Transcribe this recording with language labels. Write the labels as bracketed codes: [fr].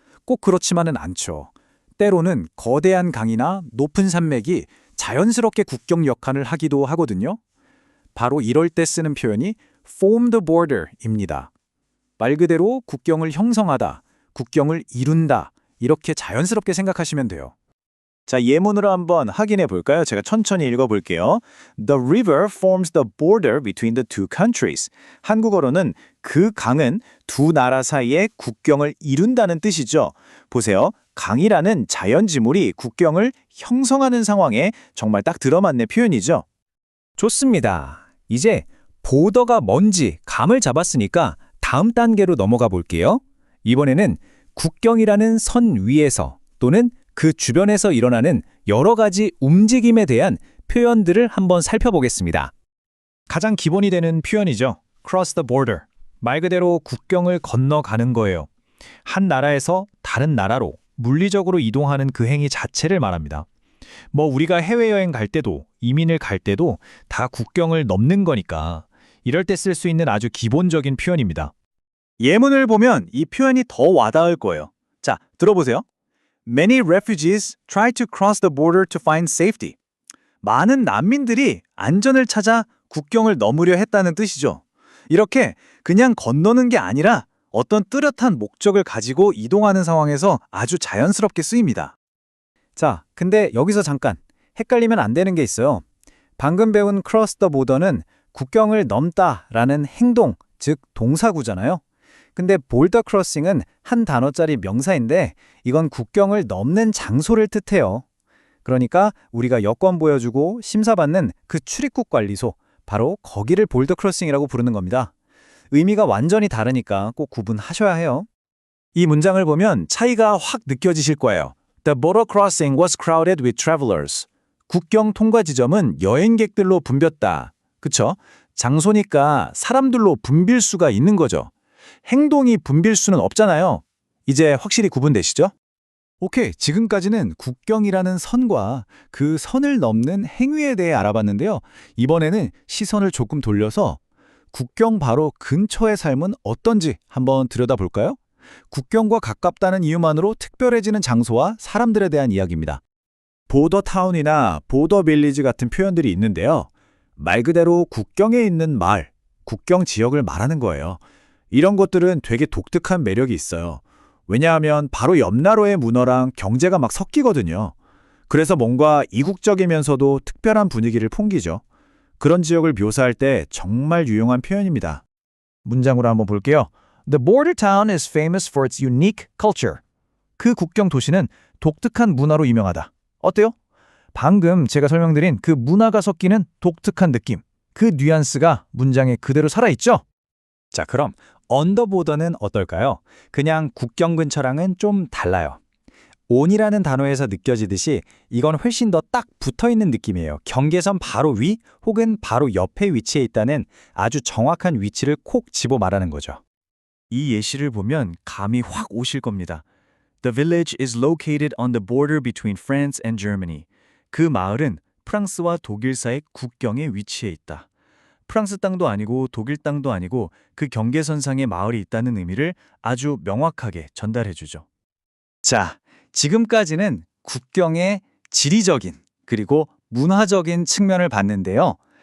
[ko] 꼭 그렇지만은 않죠. 때로는 거대한 강이나 높은 산맥이 자연스럽게 국경 역할을 하기도 하거든요. 바로 이럴 때 쓰는 표현이 [en] form the border [ko] 입니다. 말 그대로 국경을 형성하다, 국경을 이룬다, 이렇게 자연스럽게 생각하시면 돼요. 자, 예문으로 한번 확인해 볼까요? 제가 천천히 읽어볼게요. [en] The river forms the border between the two countries. [ko] 한국어로는 그 강은 두 나라 사이의 국경을 이룬다는 뜻이죠. 보세요. 강이라는 자연지물이 국경을 형성하는 상황에 정말 딱 들어맞는 표현이죠. 좋습니다. 이제 보더가 뭔지 감을 잡았으니까 다음 단계로 넘어가 볼게요. 이번에는 국경이라는 선 위에서 또는 그 주변에서 일어나는 여러 가지 움직임에 대한 표현들을 한번 살펴보겠습니다. 가장 기본이 되는 표현이죠. [en] cross the border. [ko] 말 그대로 국경을 건너가는 거예요. 한 나라에서 다른 나라로 물리적으로 이동하는 그 행위 자체를 말합니다. 뭐 우리가 해외여행 갈 때도 이민을 갈 때도 다 국경을 넘는 거니까 이럴 때 쓸 수 있는 아주 기본적인 표현입니다. 예문을 보면 이 표현이 더 와닿을 거예요. 자, 들어보세요. [en] Many refugees try to cross the border to find safety. [ko] 많은 난민들이 안전을 찾아 국경을 넘으려 했다는 뜻이죠. 이렇게 그냥 건너는 게 아니라 어떤 뚜렷한 목적을 가지고 이동하는 상황에서 아주 자연스럽게 쓰입니다. 자, 근데 여기서 잠깐 헷갈리면 안 되는 게 있어요. 방금 배운 [en] cross the border [ko] 는 국경을 넘다라는 행동, 즉 동사구잖아요. 근데 border crossing은 한 단어짜리 명사인데 이건 국경을 넘는 장소를 뜻해요. 그러니까 우리가 여권 보여주고 심사받는 그 출입국 관리소, 바로 거기를 border crossing이라고 부르는 겁니다. 의미가 완전히 다르니까 꼭 구분하셔야 해요. 이 문장을 보면 차이가 확 느껴지실 거예요. [en] The border crossing was crowded with travelers. [ko] 국경 통과 지점은 여행객들로 붐볐다. 그쵸? 장소니까 사람들로 붐빌 수가 있는 거죠. 행동이 붐빌 수는 없잖아요. 이제 확실히 구분되시죠? 오케이, 지금까지는 국경이라는 선과 그 선을 넘는 행위에 대해 알아봤는데요. 이번에는 시선을 조금 돌려서 국경 바로 근처의 삶은 어떤지 한번 들여다볼까요? 국경과 가깝다는 이유만으로 특별해지는 장소와 사람들에 대한 이야기입니다. 보더 타운이나 보더 빌리지 같은 표현들이 있는데요. 말 그대로 국경에 있는 마을, 국경 지역을 말하는 거예요. 이런 것들은 되게 독특한 매력이 있어요. 왜냐하면 바로 옆 나라의 문화랑 경제가 막 섞이거든요. 그래서 뭔가 이국적이면서도 특별한 분위기를 풍기죠. 그런 지역을 묘사할 때 정말 유용한 표현입니다. 문장으로 한번 볼게요. [en] The border town is famous for its unique culture. [ko] 그 국경 도시는 독특한 문화로 유명하다. 어때요? 방금 제가 설명드린 그 문화가 섞이는 독특한 느낌, 그 뉘앙스가 문장에 그대로 살아있죠? 자, 그럼 언더보더는 어떨까요? 그냥 국경 근처랑은 좀 달라요. on이라는 단어에서 느껴지듯이 이건 훨씬 더 딱 붙어있는 느낌이에요. 경계선 바로 위 혹은 바로 옆에 위치해 있다는 아주 정확한 위치를 콕 집어 말하는 거죠. 이 예시를 보면 감이 확 오실 겁니다. [en] The village is located on the border between France and Germany. [ko] 그 마을은 프랑스와 독일 사이 국경에 위치해 있다. 프랑스 땅도 아니고 독일 땅도 아니고 그 경계선상에 마을이 있다는 의미를 아주 명확하게 전달해 주죠. 자, 지금까지는 국경의 지리적인 그리고 문화적인 측면을 봤는데요.